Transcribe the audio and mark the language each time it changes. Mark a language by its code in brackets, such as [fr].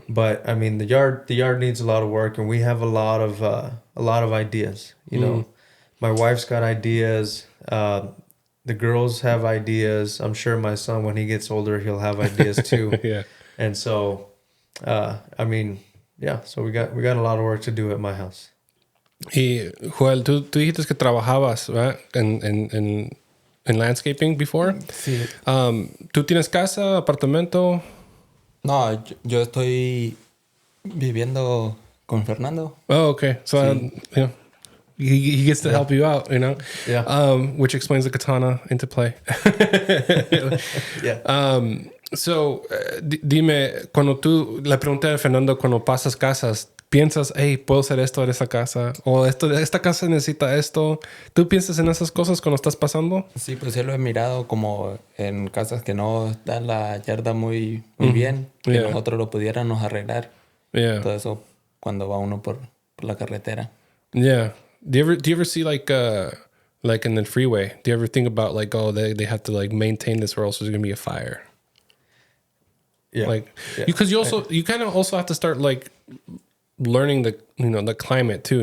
[en] But I mean, the yard needs a lot of work, and we have a lot of ideas. My wife's got ideas. The girls have ideas. I'm sure my son, when he gets older, he'll have ideas too. Yeah. And so, so we got a lot of work to do at my house. [es] Y Joel, tú dijiste que trabajabas, ¿verdad? [en] En landscaping before. [es] Sí. ¿Tú tienes casa, apartamento? No, yo estoy viviendo con Fernando. [en] Oh, okay. So, [es] sí. [en] He gets to help you out, Yeah. Which explains the katana into play. Yeah. [es] So, dime, cuando le pregunté a Fernando, cuando pasas casas, ¿piensas, hey, puedo hacer esto en esta casa? O esta casa necesita esto. ¿Tú piensas en esas cosas cuando estás pasando? Sí, pues yo lo he mirado como en casas que no está la yarda muy bien. Que nosotros lo pudiéramos arreglar. Todo eso cuando va uno por la carretera. [en] Yeah. Do you ever see like in the freeway, do you ever think about like, oh, they have to like maintain this or else there's going to be a fire? Yeah. Because you kind of also have to start like learning the climate too.